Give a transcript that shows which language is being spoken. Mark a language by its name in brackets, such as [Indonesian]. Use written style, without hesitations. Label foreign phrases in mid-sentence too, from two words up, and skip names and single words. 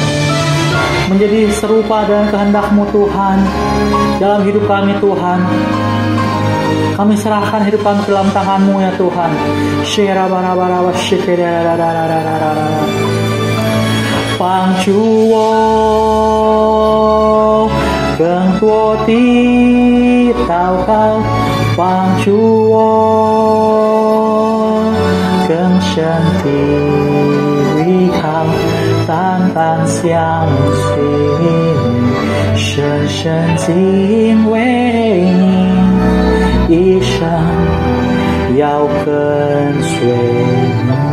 [Indonesian] menjadi serupa dengan kehendak-Mu Tuhan dalam hidup kami Tuhan. Kami serahkan hidup kami dalam tangan-Mu ya Tuhan. [Chinese] 帮助我更多地祷告，帮助我更深的依靠，单单相信，深深敬畏你，一生要跟随你，